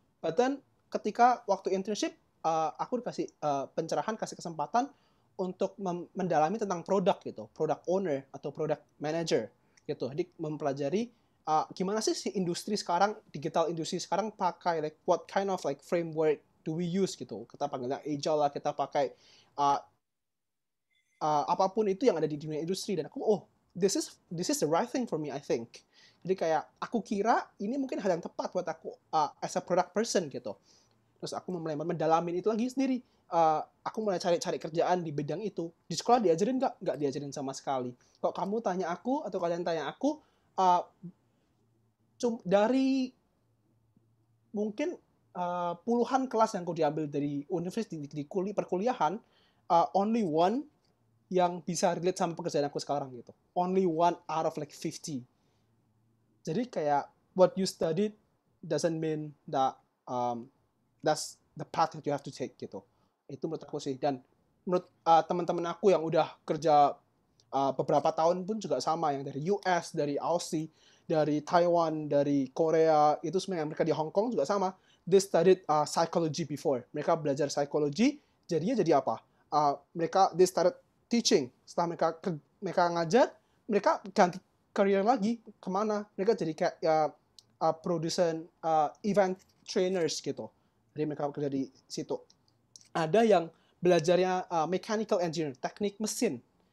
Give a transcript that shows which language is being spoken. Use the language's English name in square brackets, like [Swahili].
[English] But then [Indonesian] ketika waktu internship, aku dikasih pencerahan, kasih kesempatan untuk mendalami tentang produk gitu, product owner atau product manager gitu. Jadi mempelajari gimana sih si industri sekarang, digital industri sekarang pakai [English] like what kind of like framework do we use [Indonesian] gitu. Kita panggilnya agile lah, kita pakai apapun itu yang ada di dunia industri. Dan aku, [English] oh this is the right thing for me I think. [Indonesian] Jadi kayak aku kira ini mungkin hal yang tepat buat aku [English] as a product person [Indonesian] gitu. Terus aku mulai mendalamin itu lagi sendiri. Aku mulai cari kerjaan di bidang itu. Di sekolah diajarin nggak? Nggak diajarin sama sekali. Kalau kamu tanya aku atau kalian tanya aku, dari mungkin puluhan kelas yang aku diambil dari universitas di perkuliahan, [English] only one [Indonesian] yang bisa relate sama pekerjaan aku sekarang gitu. [English] Only one out of like 50. [Indonesian] Jadi kayak [English] what you studied doesn't mean that that's the path that you have to take [Indonesian] gitu. Itu menurut aku sih. Dan menurut teman-teman aku yang udah kerja beberapa tahun pun juga sama, yang dari US, dari Aussie, dari Taiwan, dari Korea, itu sebenarnya mereka di Hong Kong juga sama. [English] They studied psychology before. [Indonesian] Mereka belajar psikologi, jadinya jadi apa? mereka [English] they started teaching. [Indonesian] Setelah mereka ngajar, mereka ganti career lagi kemana? Mereka jadi kayak produsen event trainers gitu. Jadi mereka kerja di situ. Ada yang belajarnya mechanical engineer, teknik mesin.